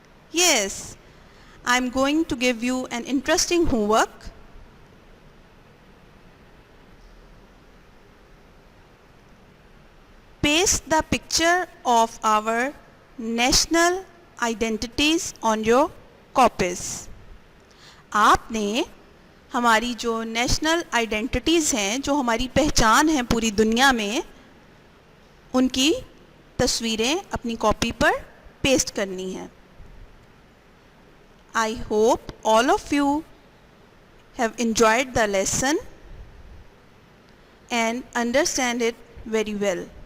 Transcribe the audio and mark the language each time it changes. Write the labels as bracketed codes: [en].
[en] Yes, I'm going to give you an interesting homework. Paste the picture of our national identities on your copies. [ur] آپ نے ہماری جو national identities ہیں, جو ہماری پہچان ہیں پوری دنیا میں, ان کی تصویریں اپنی کاپی پر پیسٹ کرنی ہیں. [en] I hope all of you have enjoyed the lesson and understand it very well.